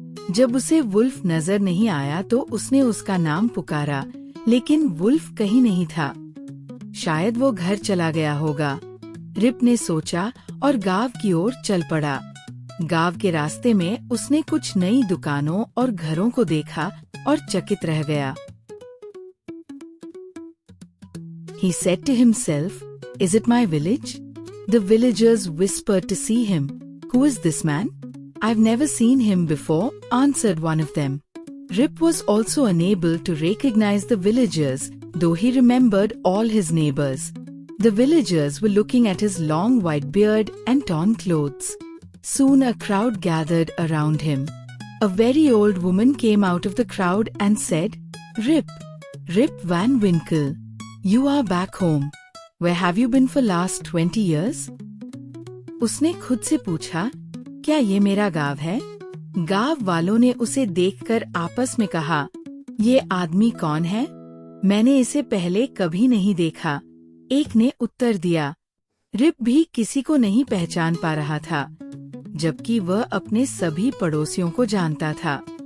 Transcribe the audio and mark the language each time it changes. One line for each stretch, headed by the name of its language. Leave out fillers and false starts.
Hindi: जब उसे वुल्फ नजर नहीं आया तो उसने उसका नाम पुकारा, लेकिन वुल्फ कहीं नहीं था। शायद वो घर चला गया होगा, रिप ने सोचा और गांव की ओर चल पड़ा। गांव के रास्ते में उसने कुछ नई दुकानों और घरों को देखा और चकित रह गया।
English: He said to himself, "Is it my village?" The villagers whispered to see him. "Who is this man? I've never seen him before," answered one of them. Rip was also unable to recognize the villagers, though he remembered all his neighbors. The villagers were looking at his long white beard and torn clothes. Soon a crowd gathered around him. A very old woman came out of the crowd and said, Rip Van Winkle, you are back home. Where have you been for last 20 years?
Hindi: उसने खुद से पूछा, क्या ये मेरा गांव है? गांव वालों ने उसे देखकर आपस में कहा, ये आदमी कौन है? मैंने इसे पहले कभी नहीं देखा। एक ने उत्तर दिया। रिप भी किसी को नहीं पहचान पा रहा था, जबकि वह अपने सभी पड़ोसियों को जानता था।